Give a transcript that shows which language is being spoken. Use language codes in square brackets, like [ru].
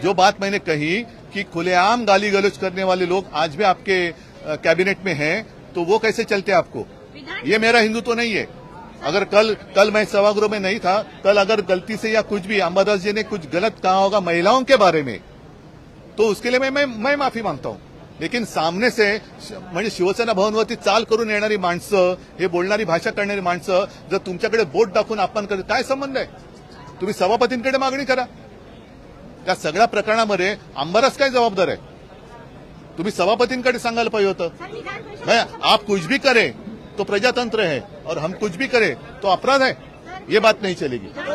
[hi] जो बात मैंने कही कि खुलेआम गाली गलौज करने वाले लोग आज भी आपके कैबिनेट में हैं, तो वो कैसे चलते आपको? ये मेरा हिंदुत्व तो नहीं है। अगर कल मैं सभागृह में नहीं था, कल अगर गलती से या कुछ भी अंबादास जी ने कुछ गलत कहा होगा महिलाओं के बारे में, तो उसके लिए मैं माफी मांगता हूं। लेकिन सामने से [mr] म्हणजे शिवसेना भवनवरती चाल करून येणारी माणसं, हे बोलणारी भाषा करणारी माणसं जर तुमच्याकडे बोट दाखवून अपमान करतात, काय संबंध आहे? तुम्ही सभापतींकडे मागणी करा। त्या सगळ्या प्रकरणामध्ये अंबादास काय जबाबदार आहे? तुम्ही सभापतींकडे सांगायला पाहिजे होतं। [hi] मैं आप कुछ भी करे तो प्रजातंत्र है और हम कुछ भी करें तो अपराध है, ये बात नहीं चलेगी।